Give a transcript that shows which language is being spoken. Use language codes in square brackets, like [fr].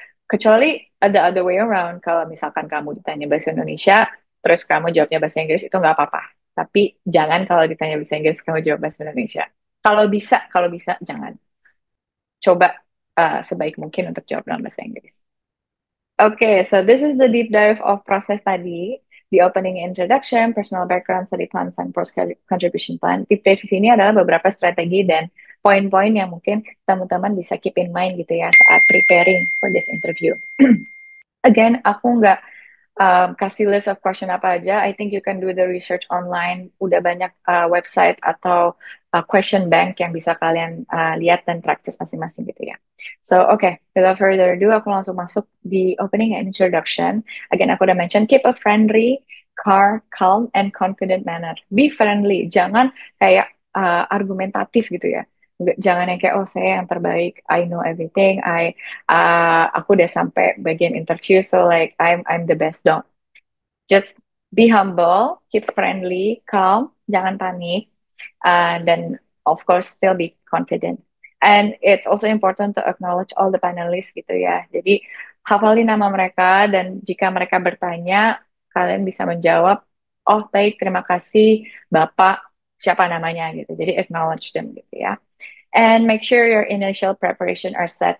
[id] Kecuali ada [en] other way around, [id] kalau misalkan kamu ditanya bahasa Indonesia, terus kamu jawabnya bahasa Inggris itu nggak apa-apa. Tapi jangan kalau ditanya bahasa Inggris kamu jawab bahasa Indonesia. Kalau bisa jangan. Coba sebaik mungkin untuk jawab dalam bahasa Inggris. [en] Okay, so this is the deep dive of [id] proses tadi, [en] the opening introduction, personal background, study plans, and post contribution plan. [id] Deep dive di sini adalah beberapa strategi dan poin-poin yang mungkin teman-teman bisa [en] keep in mind [id] gitu ya saat [en] preparing for this interview. [id] Again, aku nggak kasih [en] list of question [id] apa aja. [en] I think you can do the research online. [id] Udah banyak website atau question bank yang bisa kalian lihat dan practice masing-masing gitu ya. [en] So, okay, without further ado, [id] aku langsung masuk di [en] opening and introduction. Again, [id] aku udah [en] mention, keep a friendly, calm, and confident manner. Be friendly, [id] jangan kayak argumentatif gitu ya. Jangan yang kayak, oh saya yang terbaik, [en] I know everything, [id] aku udah sampai bagian interview, [en] so like I'm the best. Don't, just be humble, keep friendly, calm, [id] jangan panik, [en] dan of course still be confident. And it's also important to acknowledge all the panelists gitu ya. [id] Jadi hafalin nama mereka dan jika mereka bertanya, kalian bisa menjawab, oh baik, terima kasih Bapak, siapa namanya gitu. Jadi acknowledge them gitu ya. [en] And make sure your initial preparation are set.